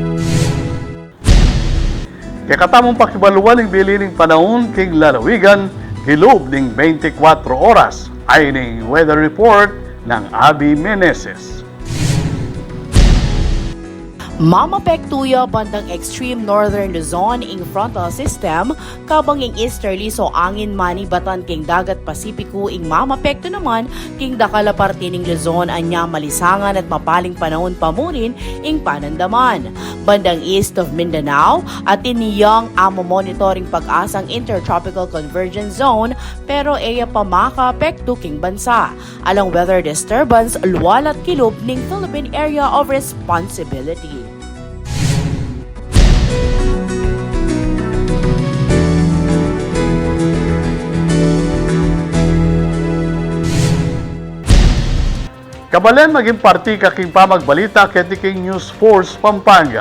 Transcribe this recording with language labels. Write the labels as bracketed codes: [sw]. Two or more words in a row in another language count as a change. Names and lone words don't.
[pam] Kaya katamong pakibaluan ng bilining panahon king lalawigan Hilob ning 24 oras ay ning [en] weather report [pam] ng Abby Meneses. Mamapektuya bandang [en] extreme northern [pam] Luzon ing [en] frontal system, [pam] kabang ing easterly so angin manibatan king dagat Pasipiko ing mamapekto naman king dakala parte ning Luzon anya malisangan at mapaling panahon pamurin ing panandaman. Bandang [en] east of Mindanao [pam] at iniyang amo monitoring pag-asang [en] intertropical convergence zone [pam] pero eya pa makaapekto king bansa. Alang [en] weather disturbance [pam] luwal at kilob ning Philippine Area of Responsibility. Kabalen maging parti kaking pamagbalita ket king News Force Pampanga.